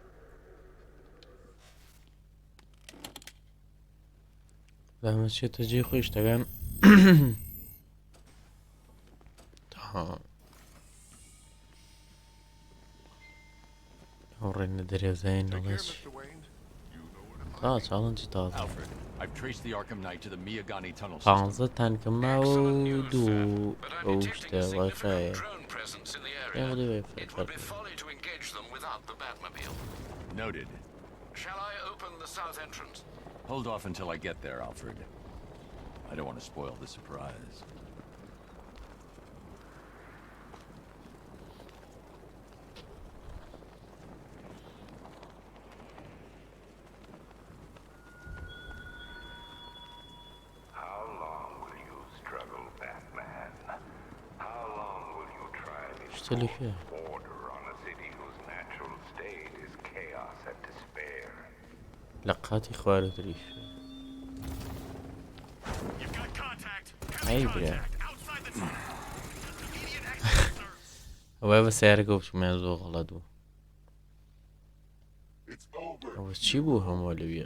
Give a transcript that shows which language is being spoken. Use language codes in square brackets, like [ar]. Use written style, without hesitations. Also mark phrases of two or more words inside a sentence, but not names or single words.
[ckb] زعما چێتە جێ خۆی شتەکان ئەو ڕێنە دەرێزین نەڵێ چی چاڵنجی تازە [en] Alfred, I've traced the Arkham Knight to the Miyagani tunnel 15 system. [ckb] تانکم ماوە و دوو [en] But [ckb] ئەو [en] I'm [ckb] شتە [en] detecting [ckb] وایفایە [en] significant drone presence in the Yeah, we'll do area. it. It would be folly to engage them without the Batmobile. Noted. Shall I open the south entrance? Hold off until I get there, Alfred. I don't want to spoil the surprise. How long will you struggle, Batman? How long will you try to [ckb] شتە لەکوێ [en] order on a city whose natural state is chaos and despair? [ckb] لە قاتی خوارەتریش [en] You've got contact. [ckb] ئەی برا [en] Outside the tunnel. Immediate exit, sir. [ckb] ئەوە بە سیارەکە بچمە زۆر غەڵەت بوو [en] It's over. [ckb] ئەوە چی بوو هەموو لەویە